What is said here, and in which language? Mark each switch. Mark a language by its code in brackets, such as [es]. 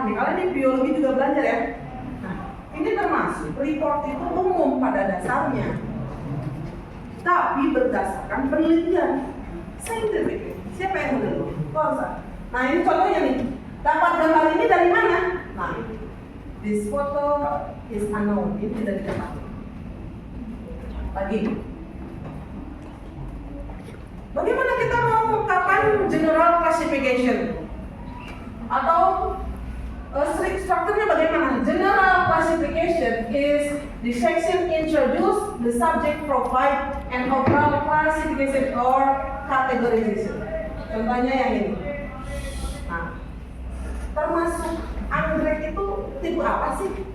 [id] Nih, kalian di biologi juga belajar ya. Nah, ini termasuk report itu umum pada dasarnya, tapi berdasarkan penelitian scientific. Siapa yang meneliti? Korsa. Nah, ini contohnya nih. Dapat gambar ini dari mana? [en] Nah, this photo is unknown. [id] Ini tidak diketahui. Lagi. Bagaimana kita mau mengungkapkan general classification? Atau strict structure-nya bagaimana? [en] General classification is the section introduce, the subject provide, and overall classification or categorization. [id] Contohnya yang ini. Nah, termasuk anggrek itu tipe apa sih?